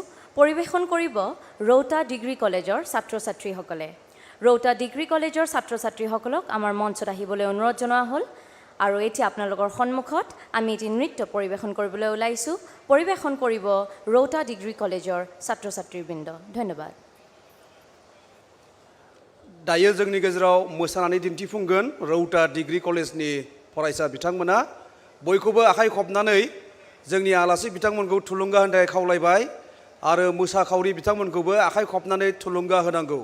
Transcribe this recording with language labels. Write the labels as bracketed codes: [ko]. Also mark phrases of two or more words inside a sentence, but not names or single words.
[as] পৰিৱেশন কৰিব ৰৌতা ডিগ্ৰী কলেজৰ ছাত্ৰ ছাত্ৰীসকলে। ৰৌতা ডিগ্ৰী কলেজৰ ছাত্ৰ ছাত্ৰীসকলক আমাৰ মঞ্চত আহিবলৈ অনুৰোধ জনোৱা হ'ল। আৰু এতিয়া আপোনালোকৰ সন্মুখত আমি এটি নৃত্য পৰিৱেশন কৰিবলৈ ওলাইছোঁ। পৰিৱেশন কৰিব ৰৌতা ডিগ্ৰী কলেজৰ ছাত্ৰ ছাত্ৰীবৃন্দ। ধন্যবাদ। [brx] दायो जोंनि गेजेराव मोसानानै दिन्थिफुंगोन रौता डिग्री कलेजनि फरायसा बिथांमोना। बयखौबो आखाइ खबनानै जोंनि आलासि बिथांमोनखौ थुलुंगा होनो थाखाय खावलायबाय आरो मोसाखावरि बिथांमोनखौबो आखाइ खबनानै थुलुंगा होनांगौ।